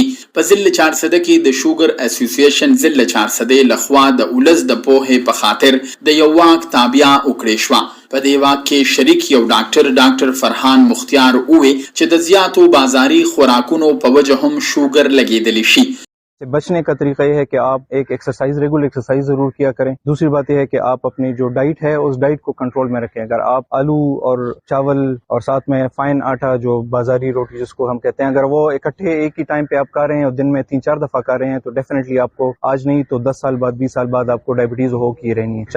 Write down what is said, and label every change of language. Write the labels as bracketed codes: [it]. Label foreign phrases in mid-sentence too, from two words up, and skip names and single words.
[ps] په ضلع چارسده کې د شوګر اسوسییشن ضلع چارسده لخوا د ولس د پوهې په خاطر د یو واک تابع وکړې شوه. په دې واک کې شریک یو ډاکټر فرحان مختیار ووی چې د زیاتو بازاري خوراکونو په وجه هم شوګر لګېدلی شي. [ur] بچنے کا طریقہ یہ ہے کہ آپ ایک ایکسرسائز [en] regular exercise [ur] ضرور کیا کریں. دوسری بات یہ ہے کہ آپ اپنی جو ڈائٹ ہے اس ڈائٹ کو کنٹرول میں رکھیں. اگر آپ آلو اور چاول اور ساتھ میں فائن آٹا جو بازاری روٹی جس کو ہم کہتے ہیں، اگر وہ اکٹھے ایک ہی ٹائم پہ آپ کھا رہے ہیں اور دن میں 3-4 دفعہ کھا رہے ہیں تو ڈیفینٹلی آپ کو آج نہیں تو 10 سال بعد 20 سال بعد آپ کو ذیابیطس ہو کے رہنی ہے.